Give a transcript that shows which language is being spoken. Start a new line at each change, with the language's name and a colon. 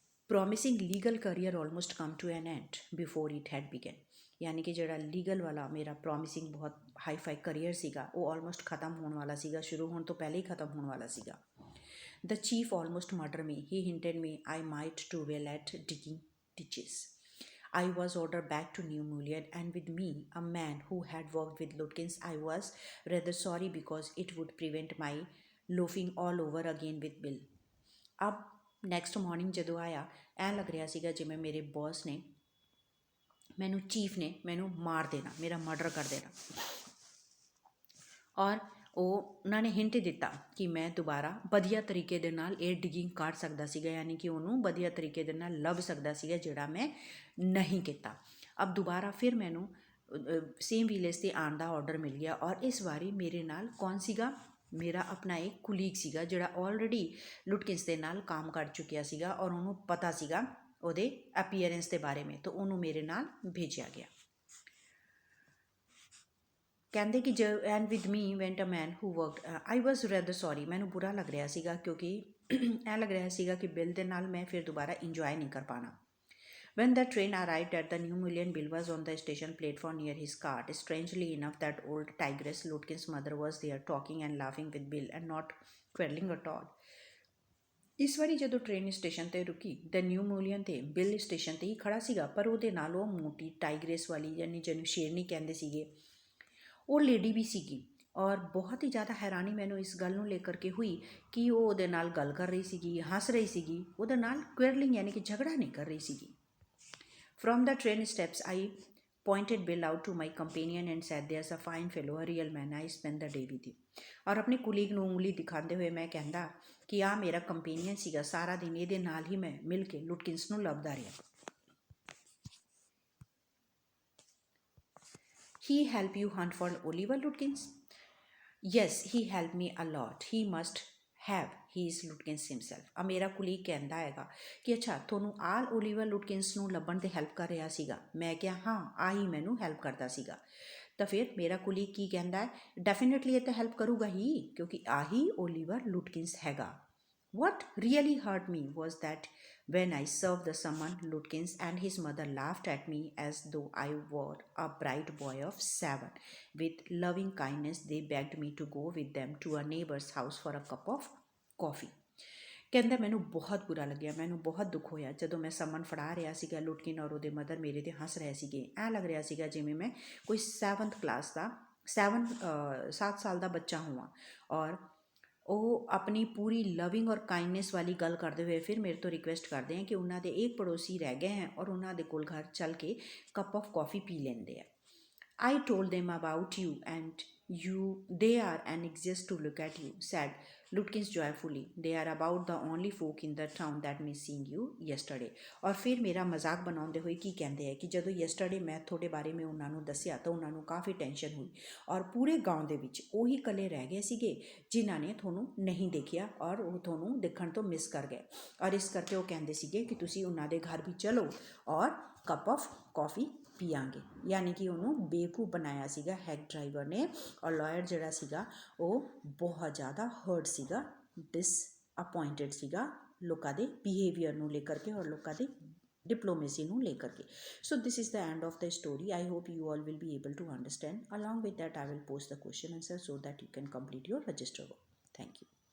English: promising legal career almost come to an end before it had begun.
Hindi: यानी कि
Punjabi: ਜਿਹੜਾ legal ਵਾਲਾ ਮੇਰਾ ਪ੍ਰੋਮਿਸਿੰਗ ਬਹੁਤ ਹਾਈ ਫਾਈ ਕਰੀਅਰ ਸੀਗਾ ਉਹ ਆਲਮੋਸਟ ਖਤਮ ਹੋਣ ਵਾਲਾ ਸੀਗਾ, ਸ਼ੁਰੂ ਹੋਣ ਤੋਂ ਪਹਿਲੇ ਹੀ ਖਤਮ ਹੋਣ ਵਾਲਾ ਸੀਗਾ।
English: The chief almost murdered me. He hinted me I might do well at digging ditches. I was ordered back to New Mullion, and with me, a man who had worked with Lutkins. I was rather sorry because it would prevent my loafing all over again with Bill.
Punjabi: अब next morning ਜਦੋਂ ਆਇਆ, ਐਂ ਲੱਗ ਰਿਹਾ ਸੀਗਾ ਜਿਵੇਂ ਮੇਰੇ boss ਨੇ ਮੈਨੂੰ, ਚੀਫ ਨੇ ਮੈਨੂੰ ਮਾਰ ਦੇਣਾ, ਮੇਰਾ ਮਰਡਰ ਕਰ ਦੇਣਾ। ਔਰ ਉਹਨਾਂ ਨੇ ਹਿੰਟ ਦਿੱਤਾ ਕਿ ਮੈਂ ਦੁਬਾਰਾ ਵਧੀਆ ਤਰੀਕੇ ਦੇ ਨਾਲ ਇਹ ਡਿਗਿੰਗ ਕਰ ਸਕਦਾ ਸੀਗਾ, ਯਾਨੀ ਕਿ ਉਹਨੂੰ ਵਧੀਆ ਤਰੀਕੇ ਦੇ ਨਾਲ ਲੱਭ ਸਕਦਾ ਸੀਗਾ, ਜਿਹੜਾ ਮੈਂ ਨਹੀਂ ਕੀਤਾ। ਅਬ ਦੁਬਾਰਾ ਫਿਰ ਮੈਨੂੰ ਸੇਮ ਵਿਲੇਜ 'ਤੇ ਆਉਣ ਦਾ ਆਰਡਰ ਮਿਲ ਗਿਆ, ਔਰ ਇਸ ਵਾਰੀ ਮੇਰੇ ਨਾਲ ਕੌਣ ਸੀਗਾ? ਮੇਰਾ ਆਪਣਾ ਇੱਕ ਕੁਲੀਗ ਸੀਗਾ ਜਿਹੜਾ ਆਲਰੇਡੀ ਲੁਟਕਿੰਸ ਦੇ ਨਾਲ ਕੰਮ ਕਰ ਚੁੱਕਿਆ ਸੀਗਾ, ਔਰ ਉਹਨੂੰ ਪਤਾ ਸੀਗਾ ਉਹਦੇ ਅਪੀਅਰੈਂਸ ਦੇ ਬਾਰੇ ਵਿੱਚ, ਤਾਂ ਉਹਨੂੰ ਮੇਰੇ ਨਾਲ ਭੇਜਿਆ ਗਿਆ। ਕਹਿੰਦੇ ਕਿ
English: And with me went a man who worked. I was rather sorry,
Punjabi: ਮੈਨੂੰ ਬੁਰਾ ਲੱਗ ਰਿਹਾ ਸੀਗਾ ਕਿਉਂਕਿ ਐਂ ਲੱਗ ਰਿਹਾ ਸੀਗਾ ਕਿ ਬਿਲ ਦੇ ਨਾਲ ਮੈਂ ਫਿਰ ਦੁਬਾਰਾ ਇੰਜੋਏ ਨਹੀਂ ਕਰ ਪਾਉਣਾ।
English: When the train arrived at the New Mullion, Bill was on the station platform near his cart. Strangely enough, that old tigress Lutkin's mother was there, talking and laughing with Bill and not quarreling at all.
Punjabi: ਇਸ ਵਾਰੀ ਜਦੋਂ train station 'ਤੇ ਰੁਕੀ, ਦ new ਮੂਲੀਅਨ 'ਤੇ bill station 'ਤੇ ਹੀ ਖੜ੍ਹਾ ਸੀਗਾ, ਪਰ ਉਹਦੇ ਨਾਲ ਉਹ ਮੋਟੀ ਟਾਈਗਰੇਸ ਵਾਲੀ, ਯਾਨੀ ਜਿਹਨੂੰ ਸ਼ੇਰਨੀ ਕਹਿੰਦੇ ਸੀਗੇ, ਉਹ ਲੇਡੀ ਵੀ ਸੀਗੀ। ਔਰ ਬਹੁਤ ਹੀ ਜ਼ਿਆਦਾ ਹੈਰਾਨੀ ਮੈਨੂੰ ਇਸ ਗੱਲ ਨੂੰ ਲੈ ਕਰਕੇ ਹੋਈ ਕਿ ਉਹ ਉਹਦੇ ਨਾਲ ਗੱਲ ਕਰ ਰਹੀ ਸੀਗੀ, ਹੱਸ ਰਹੀ ਸੀਗੀ, ਉਹਦੇ ਨਾਲ ਕੁਐਰਲਿੰਗ ਯਾਨੀ ਕਿ ਝਗੜਾ ਨਹੀਂ ਕਰ ਰਹੀ ਸੀਗੀ।
English: From the train steps, I pointed Bill out to my companion and said, there's a fine fellow, a real man. I spend the day with him.
Punjabi: ਔਰ ਆਪਣੇ ਕੁਲੀਗ ਨੂੰ ਉਂਗਲੀ ਦਿਖਾਉਂਦੇ ਹੋਏ ਮੈਂ ਕਹਿੰਦਾ ਕਿ ਆਹ ਮੇਰਾ ਕੰਪੇਨੀਅਨ ਸੀਗਾ, ਸਾਰਾ ਦਿਨ ਇਹਦੇ ਨਾਲ ਹੀ ਮੈਂ ਮਿਲ ਕੇ ਲੁਟਕਿੰਸ ਨੂੰ ਲੱਭਦਾ ਰਿਹਾ।
English: He helped you hunt for Oliver Lutkins? Yes, he helped me a lot. He must have. He is Lutkins himself.
Punjabi: ਆ ਮੇਰਾ ਕੁਲੀਗ ਕਹਿੰਦਾ ਹੈਗਾ ਕਿ ਅੱਛਾ ਤੁਹਾਨੂੰ ਆਲ ਓਲੀਵਰ ਲੁਟਕਿੰਸ ਨੂੰ ਲੱਭਣ 'ਤੇ ਹੈਲਪ ਕਰ ਰਿਹਾ ਸੀਗਾ। ਮੈਂ ਕਿਹਾ ਹਾਂ, ਆਹੀ ਮੈਨੂੰ ਹੈਲਪ ਕਰਦਾ ਸੀਗਾ। ਤਾਂ ਫਿਰ ਮੇਰਾ ਕੁਲੀਗ ਕੀ ਕਹਿੰਦਾ ਹੈ? ਡੈਫੀਨੇਟਲੀ ਇਹ ਤਾਂ ਹੈਲਪ ਕਰੂਗਾ ਹੀ, ਕਿਉਂਕਿ ਆਹੀ ਓਲੀਵਰ ਲੁਟਕਿੰਸ ਹੈਗਾ।
English: What really hurt me was that when I served the summon, Lutkins and his mother laughed at me as though I were a bright boy of 7. With loving kindness, they begged me to go with them to a neighbor's house for a cup of coffee.
Punjabi: ਕਹਿੰਦਾ ਮੈਨੂੰ ਬਹੁਤ ਬੁਰਾ ਲੱਗਿਆ, ਮੈਨੂੰ ਬਹੁਤ ਦੁੱਖ ਹੋਇਆ ਜਦੋਂ ਮੈਂ ਸਮਨ ਫੜਾ ਰਿਹਾ ਸੀਗਾ। ਲੁਟਕਿਨ ਔਰ ਉਹਦੇ ਮਦਰ ਮੇਰੇ 'ਤੇ ਹੱਸ ਰਹੇ ਸੀਗੇ। ਐਂ ਲੱਗ ਰਿਹਾ ਸੀਗਾ ਜਿਵੇਂ ਮੈਂ ਕੋਈ 7th ਕਲਾਸ ਦਾ 7 ਸਾਲ ਦਾ ਬੱਚਾ ਹੋਵਾਂ। ਔਰ ਉਹ ਆਪਣੀ ਪੂਰੀ ਲਵਿੰਗ ਔਰ ਕਾਈਂਡਨੈਸ ਵਾਲੀ ਗੱਲ ਕਰਦੇ ਹੋਏ ਫਿਰ ਮੇਰੇ ਤੋਂ ਰਿਕੁਐਸਟ ਕਰਦੇ ਹੈ ਕਿ ਉਹਨਾਂ ਦੇ ਇੱਕ ਪੜੋਸੀ ਰਹਿ ਗਏ ਹੈ ਔਰ ਉਹਨਾਂ ਦੇ ਕੋਲ ਘਰ ਚੱਲ ਕੇ ਕੱਪ ਆਫ ਕੌਫੀ ਪੀ ਲੈਂਦੇ ਆ।
English: I told them about you and they are anxious to look at you, said Lutkins joyfully. They are about the only folk in the town that miss seeing you yesterday.
Hindi: और फिर मेरा मजाक बनाते हुए की कहते हैं कि
Punjabi: ਜਦੋਂ yesterday मैं ਤੁਹਾਡੇ ਬਾਰੇ में ਉਹਨਾਂ ਨੂੰ ਦੱਸਿਆ ਤਾਂ ਉਹਨਾਂ ਨੂੰ ਕਾਫੀ ਟੈਨਸ਼ਨ ਹੋਈ ਔਰ ਪੂਰੇ ਗਾਉਂ ਦੇ ਵਿੱਚ ਉਹੀ ਇਕੱਲੇ ਰਹਿ ਗਏ ਸੀਗੇ ਜਿਨ੍ਹਾਂ ਨੇ ਤੁਹਾਨੂੰ ਨਹੀਂ ਦੇਖਿਆ ਔਰ ਉਹ ਤੁਹਾਨੂੰ ਦੇਖਣ ਤੋਂ ਮਿਸ ਕਰ ਗਏ। ਔਰ ਇਸ ਕਰਕੇ ਉਹ ਕਹਿੰਦੇ ਸੀਗੇ ਕਿ ਤੁਸੀਂ ਉਹਨਾਂ ਦੇ ਘਰ ਵੀ ਚਲੋ ਔਰ ਕੱਪ ਆਫ ਕੌਫੀ ਪੀਆਂਗੇ। ਯਾਨੀ ਕਿ ਉਹਨੂੰ ਬੇਵਕੂਫ ਬਣਾਇਆ ਸੀਗਾ ਹੈਡ ਡਰਾਈਵਰ ਨੇ। ਔਰ ਲਾਇਰ ਜਿਹੜਾ ਸੀਗਾ ਉਹ ਬਹੁਤ ਜ਼ਿਆਦਾ ਹਰਟ ਸੀਗਾ, ਡਿਸਅਪੋਇੰਟਡ ਸੀਗਾ ਲੋਕਾਂ ਦੇ ਬਿਹੇਵੀਅਰ ਨੂੰ ਲੈ ਕਰਕੇ ਔਰ ਲੋਕਾਂ ਦੇ diplomacy ਨੂੰ ਲੈ ਕਰਕੇ।
English: So this is the end of the story. I hope you all will be able to understand. Along with that, I will post the question answer so that you can complete your register work. Thank you.